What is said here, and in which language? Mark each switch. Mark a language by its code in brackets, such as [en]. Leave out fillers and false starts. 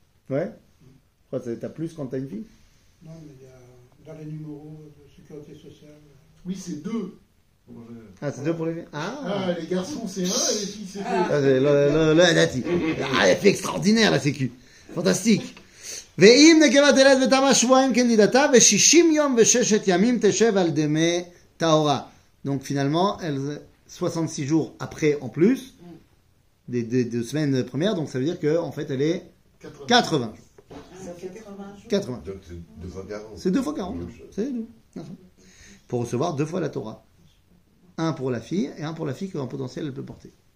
[fr] Ouais? Pourquoi t'as plus quand t'as une fille? Non, mais il y a dans les numéros de sécurité sociale. Oui, c'est 2. Ah, c'est 2 pour les filles? Ah, les garçons c'est 1 et les filles c'est 2. Ah, c'est la fille extraordinaire la sécu. Fantastique. [he] ואם נקבה תלד ותמה שבועיים כנדידתה ו60 יום ו6 ימים תשב על דמי טהרה. [fr] Donc finalement, elle 66 jours après en plus des 2 semaines premières, donc ça veut dire que en fait elle est 80 jours. Ça fait 80 jours. 80. Donc c'est 2 fois 40. C'est 2 fois 40. C'est tout. Pour recevoir 2 fois la Torah. Un pour la fille et un pour la fille qu'en potentiel elle peut porter.